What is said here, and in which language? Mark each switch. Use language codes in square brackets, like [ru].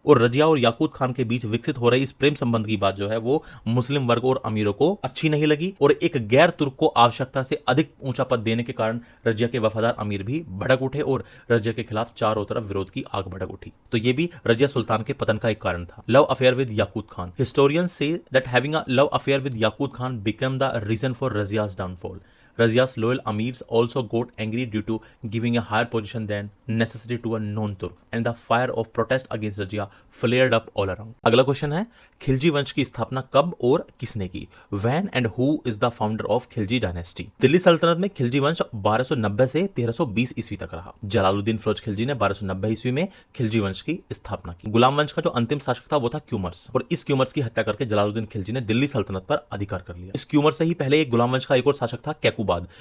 [hi] और रजिया और याकूत खान के बीच विकसित हो रही इस प्रेम संबंध की बात जो है वो मुस्लिम वर्ग और अमीरों को अच्छी नहीं लगी और एक गैर तुर्क को आवश्यकता से अधिक ऊंचा पद देने के कारण रजिया के वफादार अमीर भी भड़क उठे और रजिया के खिलाफ चारों तरफ विरोध की आग भड़क उठी। तो ये भी रजिया सुल्तान के पतन का एक कारण था। [en] Love affair with Yaqut Khan. Historians say that having a love affair with Yaqut Khan become the reason for Razia's downfall. Razia's loyal amirs also got angry due to giving a higher position than necessary to a non-Turk, and the fire of protest against Razia flared up all around. [hi] अगला question है, खिलजी वंश की स्थापना कब और किसने की? [en] When and who is the founder of Khilji dynasty? [hi] Delhi सल्तनत में खिलजी वंश 1290 से 1320 ईस्वी तक रहा। जलालुद्दीन फिरोज खिलजी ने 1290 ईस्वी में खिलजी वंश की स्थापना की। गुलाम वंश का जो अंतिम शासक था वो था क्यूमर्स, और इस क्यूमर्स की हत्या करके जलालुद्दीन खिलजी ने दिल्ली सल्तनत पर अधिकार कर लिया। इस क्यूमर से ही पहले एक गुलाम वंश का एक और शासक था कैकुबाद।